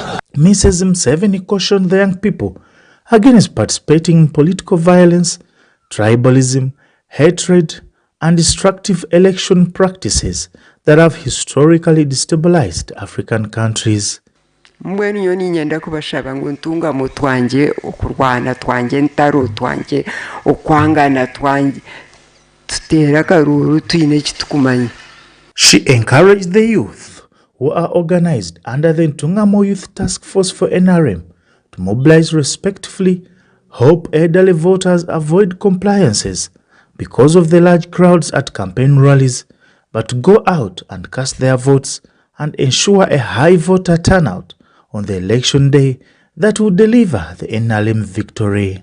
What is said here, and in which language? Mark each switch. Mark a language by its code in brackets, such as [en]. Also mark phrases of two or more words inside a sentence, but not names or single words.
[en] Mrs. Museveni cautioned the young people against participating in political violence, tribalism, hatred, and destructive election practices that have historically destabilized African countries. [nyn] Mbwenu yoni nyenda kubashaba ngo ntungamo twanje okurwana twanje ntaro twanje okwangana twanje tutera karuru twine kitukumanye. [en] She encouraged the youth who are organized under the Ntungamo Youth Task Force for NRM to mobilize respectfully, help elderly voters avoid compliances because of the large crowds at campaign rallies, but to go out and cast their votes and ensure a high voter turnout on the election day that will deliver the NRM victory.